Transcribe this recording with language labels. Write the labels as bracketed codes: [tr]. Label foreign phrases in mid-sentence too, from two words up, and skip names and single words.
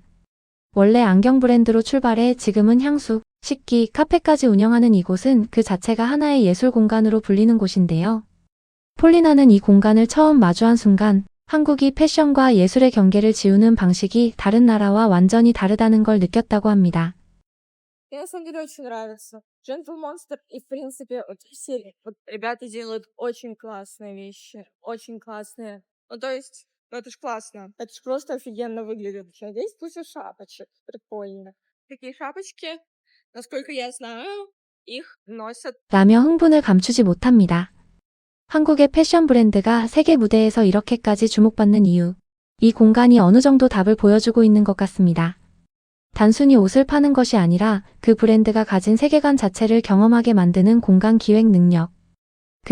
[ko] 원래 안경 브랜드로 출발해 지금은 향수, 식기, 카페까지 운영하는 이곳은 그 자체가 하나의 예술 공간으로 불리는 곳인데요. 폴리나는 이 공간을 처음 마주한 순간 한국이 패션과 예술의 경계를 지우는 방식이 다른 나라와 완전히 다르다는 걸 느꼈다고 합니다. [ru] Мне на самом деле очень нравится. Gentle Monster и, в принципе, вот все вот ребята делают очень классные вещи. Очень классные. Ну, то есть, ну это ж классно. Это ж просто офигенно выглядит. Сейчас здесь куча шапочек. Прикольно. Такие шапочки, насколько я знаю, их носят. [ko] 라며 흥분을 감추지 못합니다. 한국의 패션 브랜드가 세계 무대에서 이렇게까지 주목받는 이유. 이 공간이 어느 정도 답을 보여주고 있는 것 같습니다. 단순히 옷을 파는 것이 아니라 그 브랜드가 가진 세계관 자체를 경험하게 만드는 공간 기획 능력.